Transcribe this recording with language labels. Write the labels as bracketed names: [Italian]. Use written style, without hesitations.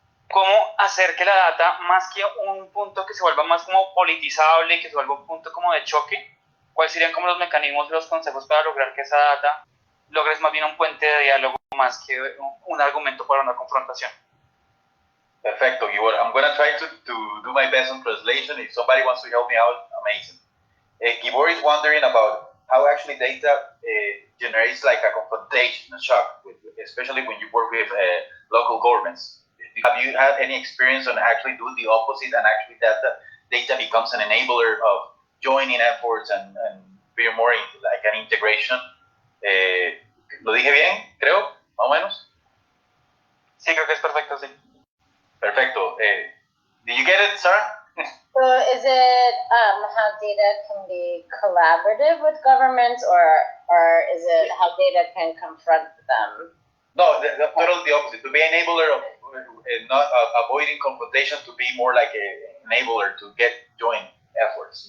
[Spanish] ¿Cómo hacer que la data, más que un punto que se vuelva más como politizable y que se vuelva un punto como de choque, cuáles serían como los mecanismos y los consejos para lograr que esa data logres más bien un puente de diálogo más que un argumento para una confrontación? Perfecto, Gibor. [English] I'm going to try to do my best on translation. If somebody wants to help me out, amazing. Gibor is wondering about how actually data generates like a confrontation, a shock, especially when you work with local governments. Have you had any experience on actually doing the opposite and actually data becomes an enabler of joining efforts and being more like an integration? [Spanish] ¿Lo dije bien, creo, más o menos? Sí, creo que es perfecto, sí. [English] Perfecto. Did you get it, Sarah? So is it how data can be collaborative with governments, or is it how data can confront them? No, totally the opposite. To be an enabler of not avoiding confrontation, to be more like an enabler to get joint efforts.